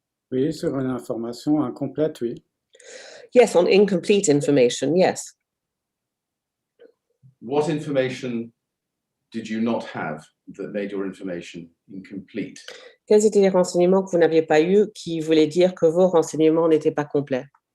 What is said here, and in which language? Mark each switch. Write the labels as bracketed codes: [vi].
[fr] Oui, sur une information incomplète, oui. [en] Yes, on incomplete information, yes. What information did you not have that made your information incomplete? [fr] Quels étaient les renseignements que vous n'aviez pas eus qui voulaient dire que vos renseignements n'étaient pas complets?